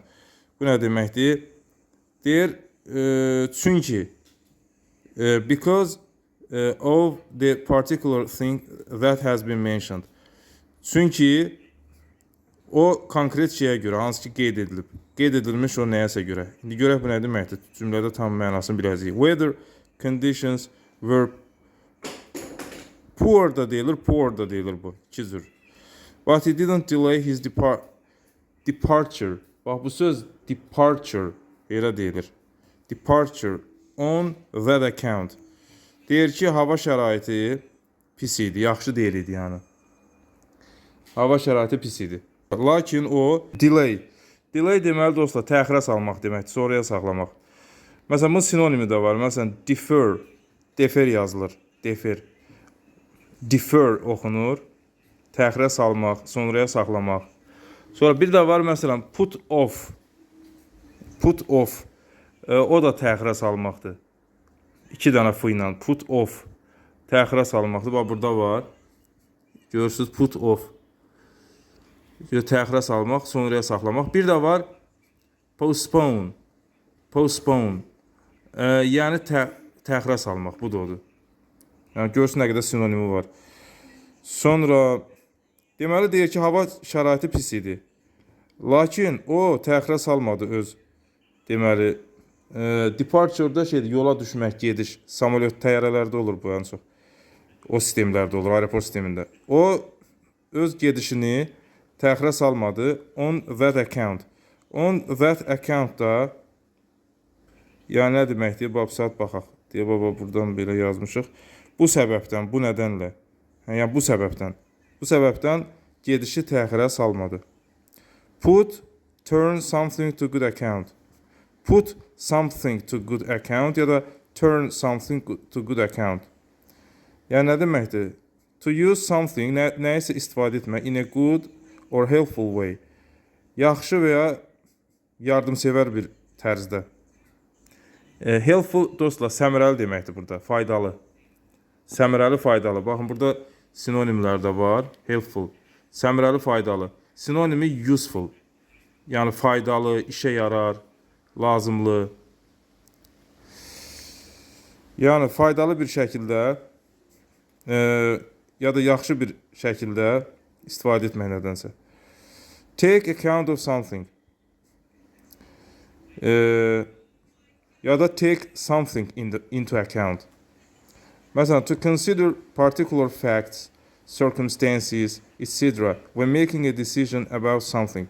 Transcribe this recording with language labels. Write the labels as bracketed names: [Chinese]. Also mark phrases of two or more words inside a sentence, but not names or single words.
[Azerbaijani] Bu nə deməkdir? Deyir, çünki [English] because of the particular thing that has been mentioned. [Azerbaijani] Çünki o konkret şeyə görə, hansı ki qeyd edilib. Qeyd edilmiş o nəyəsə görə. İndi görək bu nə deməkdir? Cümlədə tam mənasını biləcəyik. [English] Whether conditions were poor [Azerbaijani] da deyilir bu. İki cür. [English] But he didn't delay his departure. [Azerbaijani] Bax bu söz departure elə deyilir. [English] Departure on that account. [Azerbaijani] Deyir ki, hava şəraiti pis idi, yaxşı deyil idi yəni. Hava şəraiti pis idi. Lakin o delay. Delay deməli dostlar, təxirə salmaq deməkdir, sonraya saxlamaq. Məsələn, bunun sinonimi də var. Məsələn, defer. Defer yazılır. Defer. Defer oxunur. Təxirə salmaq, sonraya saxlamaq. Sonra bir də var məsələn, [English] put off. Put off. [Azerbaijani] O da təxirə salmaqdır. İki dənə f ilə [English] put off. [Azerbaijani] Təxirə salmaqdır. Bax, burada var. Görürsünüz, [English] put off. [Azerbaijani] Təxirə salmaq, sonraya saxlamaq. Bir də var postpone. Postpone. Yəni təxirə salmaq. Bu da odur. Yəni görürsünüz nə qədər sinonimi var. Sonra deməli deyir ki, hava şəraiti pis idi. Lakin o təxirə salmadı öz. Deməli, departure'da şeydir, yola düşmək, gediş. Samolyot təyyarələrdə olur bu ən çox. O sistemlərdə olur, aeroport sistemində. O öz gedişini təxirə salmadı. [English] On that account. On that account [Azerbaijani] da, yəni nə deməkdir? Bax, saat baxaq. deyə baba buradan belə yazmışıq. Bu səbəbdən, bu nədənlə. Yəni bu səbəbdən. Bu səbəbdən gedişi təxirə salmadı. [English] Put, turn something to good account. Put something to good account [Azerbaijani] ya da [English] turn something to good account. [Azerbaijani] Yəni nə deməkdir? [English] To use something, [Azerbaijani] nəyisə istifadə etmək [English] in a good or helpful way. [Azerbaijani] Yaxşı və ya yardımsevər bir tərzdə. Helpful dostlar, səmərəli deməkdir burada, faydalı. Səmərəli, faydalı. Baxın, burada sinonimlər də var. Helpful, səmərəli, faydalı. Sinonimi useful, yəni faydalı, işə yarar, lazımlı. Yəni faydalı bir şəkildə ya da yaxşı bir şəkildə istifadə etmək nədənsə. [English] Take account of something. [Azerbaijani] Ya da [English] take something into account. Məsələn, to consider particular facts, circumstances, etc. when making a decision about something.